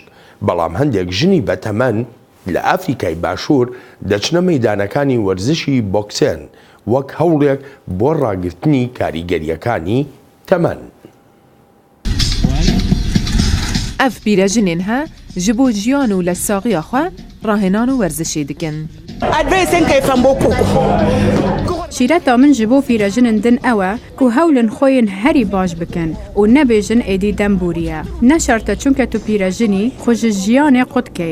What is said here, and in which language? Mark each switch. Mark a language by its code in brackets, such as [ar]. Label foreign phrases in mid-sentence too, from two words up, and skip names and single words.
[ckb] بەڵام هەندێک ژنی بە تەمەن لە ئافریکای باشوور دەچنە مەیدانەکانی وەرزشی بۆکسێن وەک هەوڵێک بۆ ڕاگررتنی کاریگەریەکانی تەمەن. [ku] ئەف پیرەژنێن هە ji bo jiyan û lezsaxiya xwe rahênan û werzişê dikin. Şîreta min ji bo pîrejinên din ew e ku hewlên xwe yên herî baş bikin û nebêjin êdî dem bûriye. Ne şert e çunke tu pîrejinî xwe ji jiyanê xwe dikey.